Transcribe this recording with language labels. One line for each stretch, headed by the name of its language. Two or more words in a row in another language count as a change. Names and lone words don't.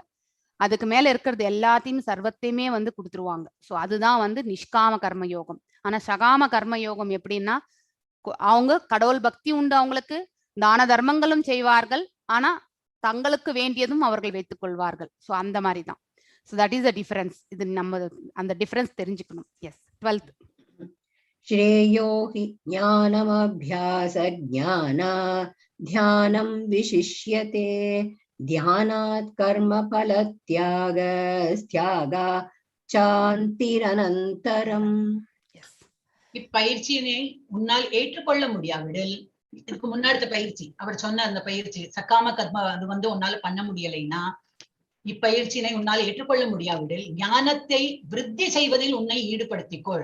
Tamil: அதுக்கு மேல இருக்கிறது எல்லாத்தையும் சர்வத்தையுமே வந்து கொடுத்துருவாங்க. சோ அதுதான் வந்து நிஷ்காம கர்ம யோகம். ஆனா சகாம கர்ம யோகம் எப்படின்னா, அவங்க கடவுள் பக்தி உண்டு அவங்களுக்கு, தான தர்மங்களும் செய்வார்கள், ஆனா தங்களுக்கு வேண்டியதும் அவர்கள் வைத்துக் கொள்வார்கள். சோ அந்த மாதிரி தான்.
English: So that is the difference.
Tamil: இது நம்ம அந்த டிஃபரன்ஸ் தெரிஞ்சுக்கணும்.
English: எஸ் 12th.
Sanskrit: श्रेयो हि ज्ञानमभ्यास ज्ञाना ध्यानं विशिष्यते ध्यानात् कर्म फल त्यागा சாந்திரனந்தரம்.
Tamil: இப்பயிற்சியினை உன்னால் ஏற்றுக்கொள்ள முடியாவிடில், இதுக்கு முன்னாடி பயிற்சி அவர் சொன்ன அந்த பயிற்சி சக்காம கர்ம அது வந்து உன்னால பண்ண முடியலைன்னா, இப்பயிற்சியினை உன்னால் ஏற்றுக்கொள்ள முடியாவிடில் ஞானத்தை விருத்தி செய்வதில் உன்னை ஈடுபடுத்திக்கொள்.